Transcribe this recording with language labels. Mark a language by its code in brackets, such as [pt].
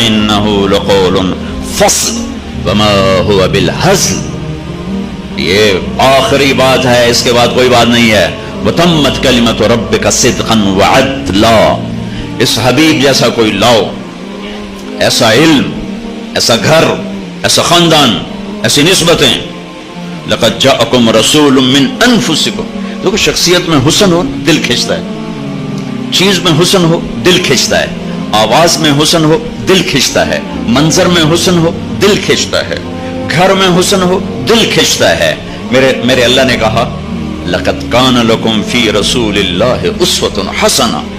[ar] انہ لقول فصل وما هو بالهزل، [ur] یہ آخری بات ہے، اس کے بعد کوئی بات نہیں ہے. [ar] وتمت کلمۃ ربک صدقا وعدلا. [ur] اس حبیب جیسا کوئی لاؤ، ایسا علم، ایسا گھر، ایسا خاندان، ایسی نسبتیں. [ar] لقد جاءکم رسول من انفسکم. [ur] دیکھو شخصیت میں حسن ہو دل کھنچتا ہے، چیز میں حسن ہو دل کھنچتا ہے، آواز میں حسن ہو دل کھنچتا ہے، منظر میں حسن ہو دل کھنچتا ہے، گھر میں حسن ہو دل کھنچتا ہے. میرے اللہ نے کہا [ar] لقد کان لکم فی رسول اللہ اسوۃ حسنہ.